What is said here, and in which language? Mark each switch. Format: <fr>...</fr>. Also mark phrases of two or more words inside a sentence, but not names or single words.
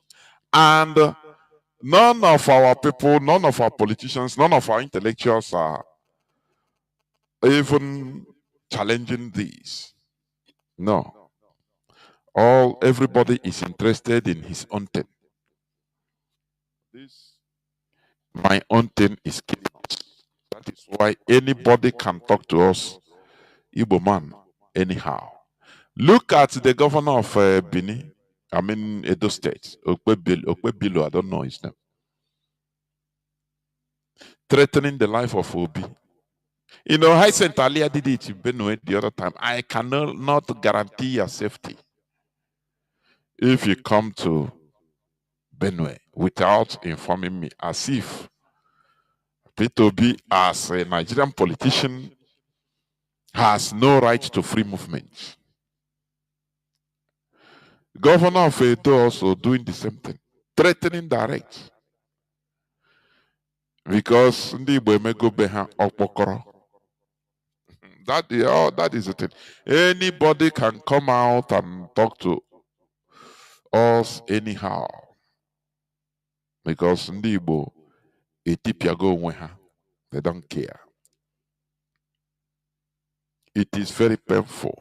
<en>And none of our people, none of our politicians, none of our intellectuals are even challenging these. No. Everybody is interested in his own thing. My own thing is killing us. That is why anybody can talk to us, Igbo man, anyhow. Look at the governor of Benin, Edo State, Okpebilo, I don't know his name. Threatening the life of Obi. You know, Hyacinth Alia did it in Benue the other time. I cannot guarantee your safety if you come to Benue without informing me, as if P2B as a Nigerian politician has no right to free movement. Governor of Edo also doing the same thing, threatening direct.</en> <ig>Because ndị Igbo emego be ha ọkpọkọrọ.</ig> <en>That is the thing. Anybody can come out and talk to us anyhow. Because</en> <ig>ndị Igbo</ig> <en>They don't care. It is very painful.</en>